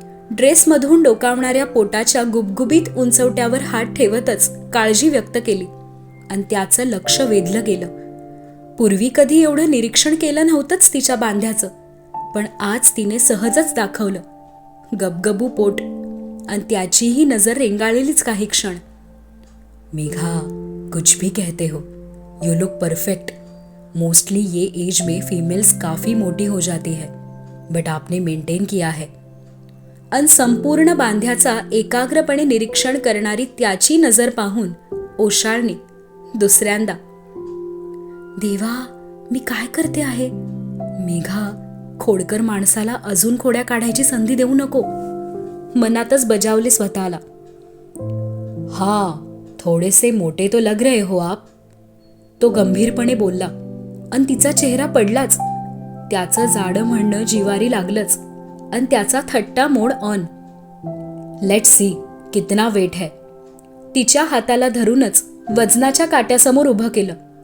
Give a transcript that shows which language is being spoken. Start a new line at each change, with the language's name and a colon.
Marathi: ड्रेसमधून डोकावणाऱ्या पोटाच्या गुबगुबीत उंचवट्यावर हात ठेवतच काळजी व्यक्त केली आणि त्याचं लक्ष वेधलं गेलं. पूर्वी कधी एवढं निरीक्षण केलं नव्हतंच तिच्या बांध्याचं, पण आज तिने सहजच दाखवलं. गबगबू पोट आणि त्याचीही नजर रेंगाळलेलीच काही क्षण.
Hindi: मेघा, कुछ भी कहते हो,
English: You look perfect.
Hindi: मोस्टली ये एज में फीमेल्स काफी मोटी हो जाती है, बट आपने मेंटेन किया है.
Marathi: अन संपूर्ण बांध्याचा एकाग्रपणे निरीक्षण करणारी त्याची नजर पाहून ओशाळणी दुसऱ्यांदा. देवा, मी काय करते आहे? मेघा, खोडकर माणसाला अजून खोड्या काढायची संधी देऊ नको. मनातच बजावले स्वतःला.
Hindi: हा, थोडे से मोटे तो लग रहे हो आप.
Marathi: तो गंभीरपणे बोलला आणि तिचा चेहरा पडलाच. त्याचं जाडं म्हणणं जिवारी लागलंच आणि त्याचा थट्टा मोड ऑन.
Hindi: लेट्स सी कितना वेट है.
Marathi: तिच्या हाताला धरूनच वजनाच्या काट्यासमोर उभं केलं.